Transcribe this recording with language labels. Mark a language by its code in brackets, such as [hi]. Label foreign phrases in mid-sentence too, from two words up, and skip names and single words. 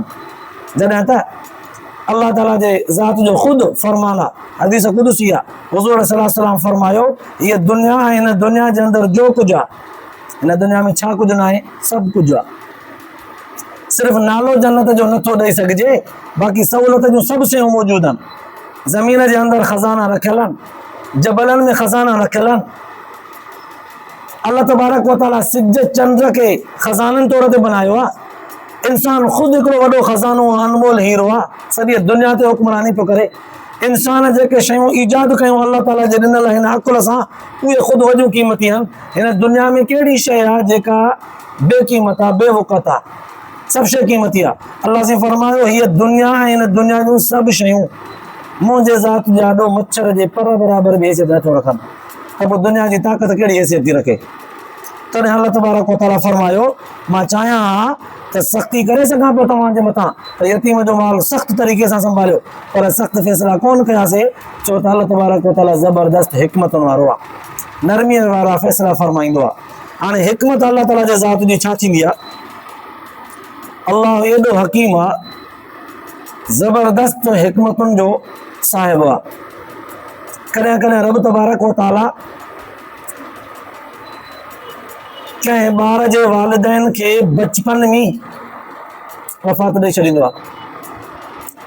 [sd] जॾहिं त अल्लाह ताला जे ज़ात जो ख़ुदि फरमान आहे, हदीस क़ुदसी आहे, हुज़ूर [ar] صلى الله عليه وسلم [sd] फरमायो, हीअ दुनिया ऐं हिन दुनिया जे अंदरि जो कुझु आहे, हिन दुनिया में छा कुझु न आहे, सभु कुझु आहे। सिर्फ़ु नालो जन्नत जो नथो ॾेई सघिजे, बाक़ी सहूलियत जूं सभु शयूं मौजूदु आहिनि। ज़मीन जे अंदरि ख़ज़ाना रखियल आहिनि, जबलनि में ख़ज़ाना रखियल आहिनि। अल्लाह [ar] تبارك وتعالى [sd] सिज चंड खे ख़ज़ाननि तौर ते बनायो आहे। इंसान ख़ुदि हिकिड़ो वॾो ख़ज़ानो, अनमोल हीरो आहे, सॼी दुनिया ते हुक्मरानी पियो करे। इंसान जेके शयूं ईजाद कयूं अल्लाह ताला जे ॾिनल हिन अकुल सां, उहे ख़ुदि वॾियूं क़ीमती आहिनि। हिन दुनिया में कहिड़ी शइ आहे जेका बेक़ीमत आहे, बेवक़त आहे? सभु शइ क़ीमती आहे। अल्लाह से फरमायो, हीअ दुनिया ऐं हिन दुनिया जूं सभु शयूं मुंहिंजे ज़ात जे आॾो मच्छर जे पर बराबरि बि हैसियत नथो रखनि, त पोइ दुनिया जी ताक़त कहिड़ी हैसियत थी रखे? तॾहिं अल्लाह [ar] تبارك وتعالى [sd] फरमायो, मां चाहियां हा त सख़्ती करे सघां पियो तव्हांजे मथां, त यतीम जो माल सख़्तु तरीक़े सां संभालियो, पर सख़्तु फ़ैसिला कोन कयासीं, छो त अल्लाह [ar] تبارك وتعالى [sd] ज़बरदस्त हिकमतुनि वारो आहे, नरमीअ वारा फ़ैसिला फरमाईंदो आहे। हाणे हिकमत अल्लाह ताला जे ज़ात जी छा थींदी आहे? अल्लाह एॾो हकीम आहे, ज़बरदस्त हिकमतुनि जो साहिब आहे। कॾहिं कॾहिं रब [ar] تبارك وتعالى [sd] कंहिं ॿार जे वालिदैन खे बचपन में वफ़ात ॾेई छॾींदो आहे।